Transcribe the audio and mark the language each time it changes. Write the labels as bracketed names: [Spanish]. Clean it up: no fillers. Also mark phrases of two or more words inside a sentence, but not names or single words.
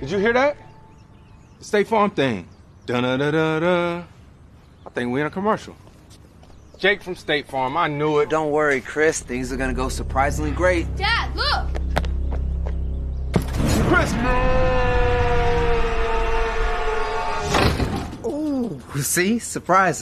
[English] hear that? The State Farm thing. Da-da-da-da-da. I think we're in a commercial. Jake from State Farm, I knew it. Don't worry, Chris. Things are gonna go surprisingly great. Dad, look! Chris! Ooh, see? Surprising.